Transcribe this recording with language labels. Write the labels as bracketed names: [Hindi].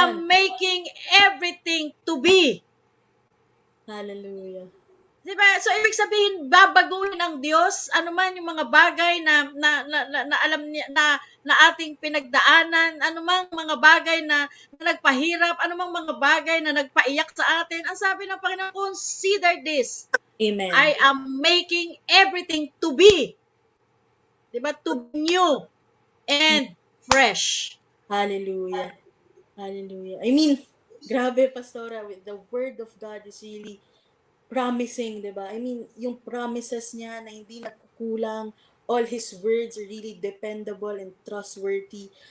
[English] am making everything to be. Hallelujah. [Filipino] Diba? So, ibig sabihin, babaguhin ng Diyos, anuman yung mga bagay na alam niya, na ating pinagdaanan, anumang mga bagay na nagpahirap, anumang mga bagay na nagpaiyak sa atin, ang sabi ng Panginoon, [English] consider this. Amen. I am making everything to be. [Filipino] Diba? [English] To be new and fresh. Hallelujah. Hallelujah. I mean, grabe, Pastora, with the word of God is really promising, [Filipino] di ba? [English] I mean, [Filipino] yung promises niya na hindi nagkukulang, [English] all His words are really dependable and trustworthy.